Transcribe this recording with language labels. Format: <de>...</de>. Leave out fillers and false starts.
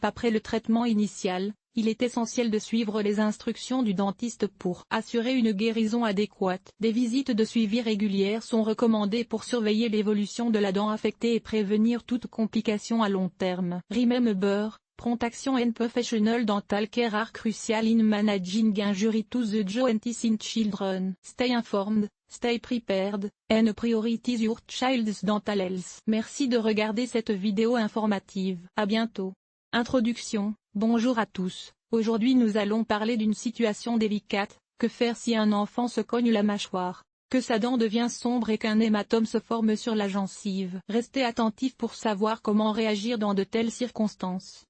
<fr>Après le traitement initial, il est essentiel de suivre les instructions du dentiste pour assurer une guérison adéquate. Des visites de suivi régulières sont recommandées pour surveiller l'évolution de la dent affectée et prévenir toute complication à long terme.</fr> <en>Remember, prompt action and professional dental care are crucial in managing injury to the joints in children. Stay informed, stay prepared, and prioritize your child's dental health.</en> <fr>Merci de regarder cette vidéo informative. À bientôt. Introduction. Bonjour à tous, aujourd'hui nous allons parler d'une situation délicate. Que faire si un enfant se cogne la mâchoire, que sa dent devient sombre et qu'un hématome se forme sur la gencive? Restez attentifs pour savoir comment réagir dans de telles circonstances.</fr>